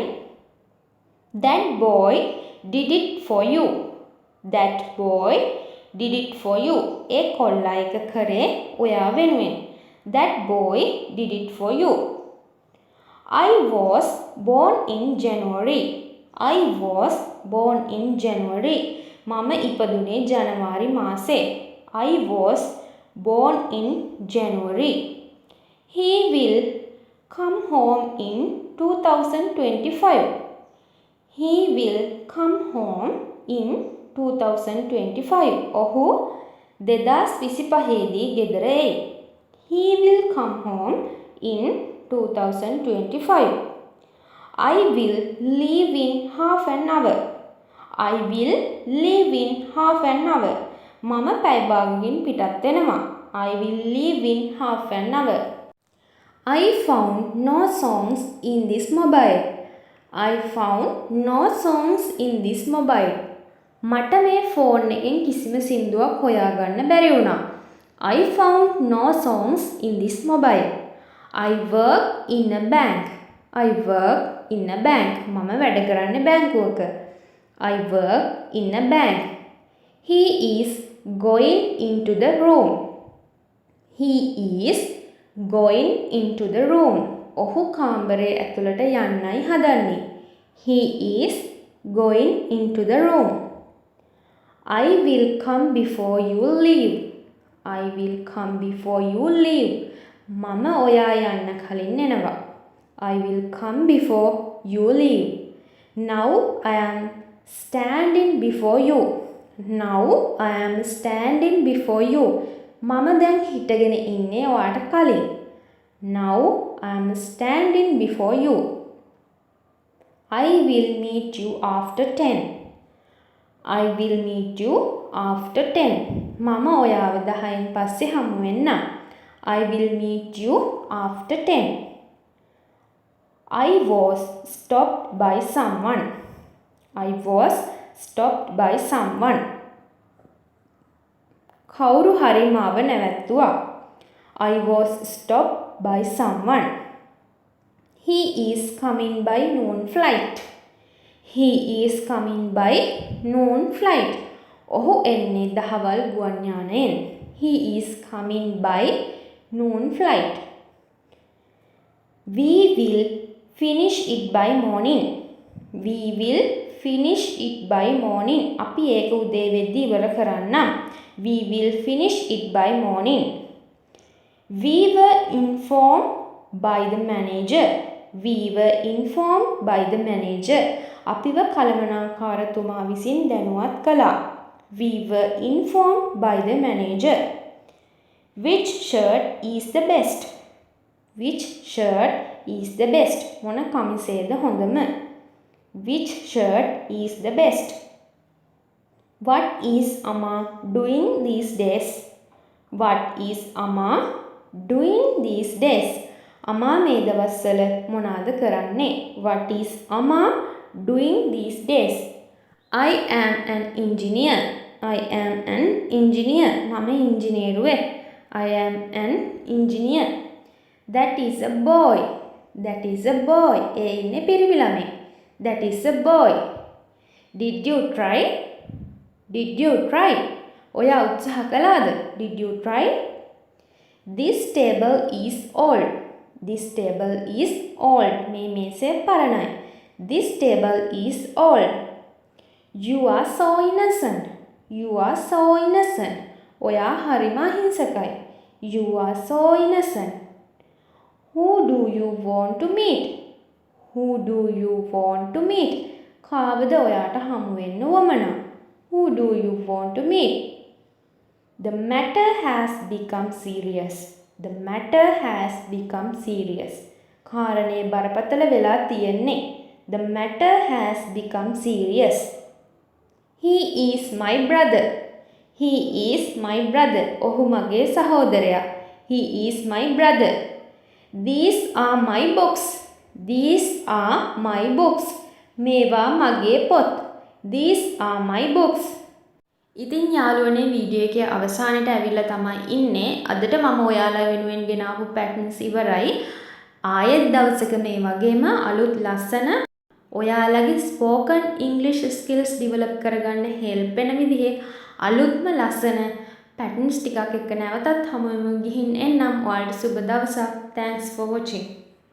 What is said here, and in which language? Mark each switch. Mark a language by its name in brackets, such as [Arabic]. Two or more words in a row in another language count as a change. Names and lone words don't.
[English] That boy did it for you. That boy did it for you. [Sinhala] ඒ කොල්ලා එක කරේ ඔයා වෙනුවෙන්. [English] That boy did it for you. I was born in January. I was born in January. [Sinhala] මම ඉපදුනේ ජනවාරි මාසේ. [English] I was born in January. He will come home in 2025. He will come home in 2025. [Sinhala] ඔහු 2025 දී ගෙදර එයි. [English] He will come home in 2025. I will leave in half an hour. I will leave in half an hour. [Sinhala] මම පැය භාගකින් පිටත් වෙනවා. [English] I will leave in half an hour. I found no songs in this mobile. I found no songs in this mobile. [Sinhala] මට මේ ෆෝන් එකෙන් කිසිම සින්දුවක් හොයාගන්න බැරි වුණා. [English] I found no songs in this mobile. I work in a bank. I work in a bank. [Sinhala] මම වැඩ කරන්නේ බැංකුවක. [English] I work in a bank. He is going into the room. He is going into the room. [Sinhala] ඔහු කාමරේ ඇතුළට යන්නයි හදන්නේ. [English] He is going into the room. I will come before you leave. I will come before you leave. [Sinhala] මම ඔයා යන්න කලින් එනවා. [English] I will come before you leave. Now I am standing before you. Now I am standing before you. [Sinhala] මම දැන් හිටගෙන ඉන්නේ ඔයාට කලින්. [English] Now I am standing before you. I will meet you after 10. I will meet you after 10. [Sinhala] මම ඔයාව 10න් පස්සේ හමු වෙන්නම්. [English] I will meet you after 10. I was stopped by someone. I was stopped by someone. [Sinhala] කවුරු හරි මාව නැවැත්තුවා. [English] I was stopped by someone. He is coming by noon flight. He is coming by noon flight. [Sinhala] ඔහු එන්නේ දහවල් ගුවන් යානයෙන්. [English] He is coming by noon flight. We will finish it by morning. We will finish it by morning. [Sinhala] අපි ඒක උදේ වෙද්දී ඉවර කරන්නම්. [English] We will finish it by morning. We were informed by the manager. We were informed by the manager. [Sinhala] අපිව කළමනාකාරතුමා විසින් දැනුවත් කළා. [English] We were informed by the manager. Which shirt is the best? Which shirt is the best? [Sinhala] මොන කමිසයද හොඳම? [English] Which shirt is the best? What is Amma doing these days? What is Amma doing these days? [Sinhala] අමා මේ දවස්වල මොනවාද කරන්නේ? [English] What is Amma doing these days? I am an engineer. I am an engineer. [Sinhala] මම ඉංජිනේරුවෙක්. [English] I am an engineer. That is a boy. That is a boy. [Sinhala] ඒ ඉන්නේ පිරිමි ළමෙක්. [English] That is a boy. Did you try? Did you try? [Sinhala] ඔයා උත්සාහ කළාද? [English] Did you try? This table is old. This table is old. [Sinhala] මේ මේසය පරණයි. [English] This table is old. You are so innocent. You are so innocent. [Sinhala] ඔයා හරිම අහිංසකයි. [English] You are so innocent. Who do you want to meet? Who do you want to meet? [Sinhala] කාවද ඔයාට හමු වෙන්න වමනා? [English] Who do you want to meet? The matter has become serious. The matter has become serious. [Sinhala] කාරණේ බරපතල වෙලා තියෙන්නේ. [English] The matter has become serious. He is my brother. He is my brother. [Sinhala] ඔහු මගේ සහෝදරයා. [English] He is my brother. These are my books. These are my books. [Sinhala] මේවා මගේ පොත්. [English] These are my books. [Sinhala] ඉතින් යාළුවනේ වීඩියෝ එකේ අවසානයට ඇවිල්ලා තමයි ඉන්නේ. අදට මම ඔයාලා වෙනුවෙන් ගෙනාවු පැටර්න්ස් ඉවරයි. ආයෙත් දවසක මේ වගේම අලුත් ලස්සන ඔයාලගේ [English] spoken English skills develop [Sinhala] කරගන්න හෙල්ප් වෙන විදිහේ අලුත්ම ලස්සන පැටර්න්ස් ටිකක් එක්ක නැවතත් හමු වෙමු. ගිහින් එන්නම්. ඔයාලට සුබ දවසක්. [English] Thanks for watching.